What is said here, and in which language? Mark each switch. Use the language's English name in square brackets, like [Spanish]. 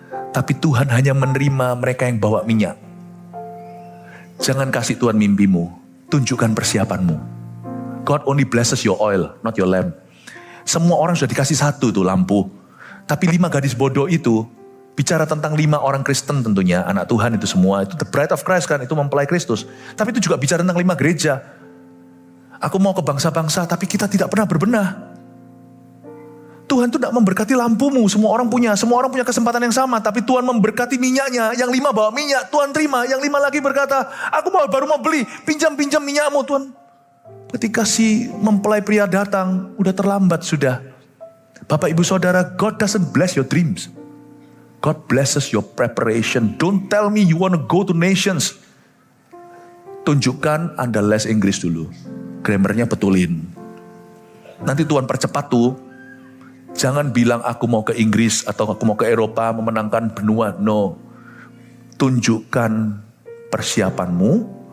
[Indonesian] Tapi Tuhan hanya menerima mereka yang bawa minyak. Jangan kasih Tuhan mimpimu. Tunjukkan persiapanmu. [English] God only blesses your oil, not your lamp. [Indonesian] Semua orang sudah dikasih 1 tuh lampu. Tapi 5 gadis bodoh itu, bicara tentang 5 orang Kristen tentunya, anak Tuhan itu semua. Itu [English] the bride of Christ [Indonesian] kan, itu mempelai Kristus. Tapi itu juga bicara tentang 5 gereja. Aku mau ke bangsa-bangsa, tapi kita tidak pernah berbenah. Tuhan tuh tidak memberkati lampumu, semua orang punya kesempatan yang sama. Tapi Tuhan memberkati minyaknya, yang 5 bawa minyak, Tuhan terima. Yang 5 lagi berkata, aku baru mau beli, pinjam minyakmu Tuhan. Ketika si mempelai pria datang, udah terlambat sudah. Bapak ibu saudara, [English] God doesn't bless your dreams. God blesses your preparation. Don't tell me you want to go to nations. [Indonesian] tunjukkan Anda les Inggris dulu. Grammarnya betulin. Nanti Tuhan percepat tuh. Jangan bilang aku mau ke Inggris atau aku mau ke Eropa memenangkan benua. No. Tunjukkan persiapanmu.